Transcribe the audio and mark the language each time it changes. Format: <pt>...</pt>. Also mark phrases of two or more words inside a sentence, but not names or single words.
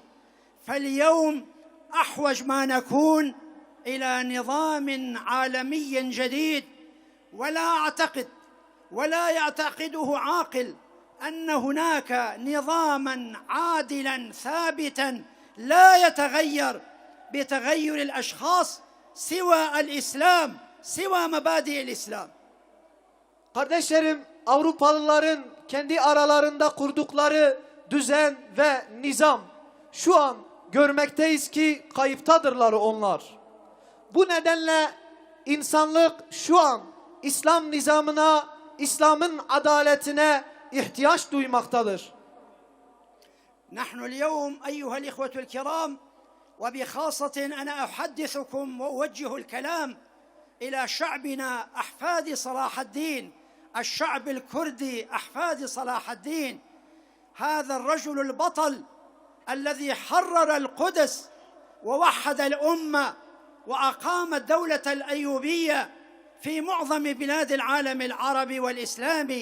<ar>فاليوم أحوج ما نكون إلى نظام عالمي جديد، ولا يعتقده عاقل أن هناك نظاما عادلا ثابتا لا يتغير بتغير الأشخاص سوى الإسلام، سوى مبادئ الإسلام.</ar> <tr>Kardeşlerim, Avrupalıların kendi aralarında kurdukları düzen ve nizam şu an görmekteyiz ki kayıptadırlar onlar. Bu nedenle insanlık şu an İslam nizamına, İslam'ın adaletine ihtiyaç duymaktadır.</tr> <ar>نحن اليوم أيها الإخوة الكرام وبخاصة أنا أحدثكم وأوجه الكلام إلى شعبنا أحفاد صلاح الدين، الشعب الكردي أحفاد صلاح الدين، هذا الرجل البطل الذي حرر القدس ووحد الأمة وأقام الدولة الأيوبية في معظم بلاد العالم العربي والإسلامي.</ar>